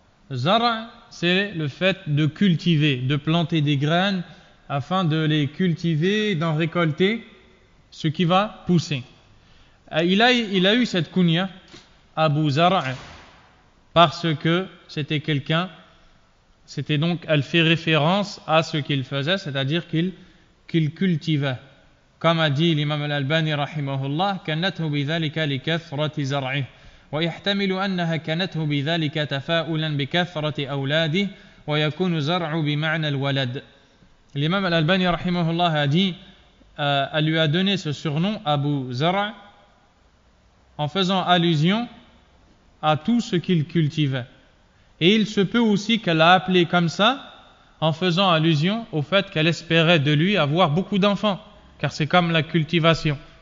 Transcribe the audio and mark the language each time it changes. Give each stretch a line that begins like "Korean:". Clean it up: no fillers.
French: Zar', c'est le fait de cultiver, de planter des graines afin de les cultiver, d'en récolter ce qui va pousser. Il a eu cette kunya, Abu Zar', parce que c'était donc, elle fait référence à ce qu'il faisait, c'est-à-dire qu'il cultivait. Comme a dit l'imam al-Albani rahimahullah,
Arabic: كانته بذلك لكثرة زرعه ويحتمل أنها كانته بذلك تفاؤلا بكثرة أولاده ويكون زرع بمعنى الولد.
French: L'imam al-Albani rahimahullah a dit, elle lui a donné ce surnom Abu Zar' en faisant allusion à tout ce qu'il cultivait. Et il se peut aussi qu'elle l'a appelé comme ça en faisant allusion au fait qu'elle espérait de lui avoir beaucoup d'enfants, car c'est comme la cultivation.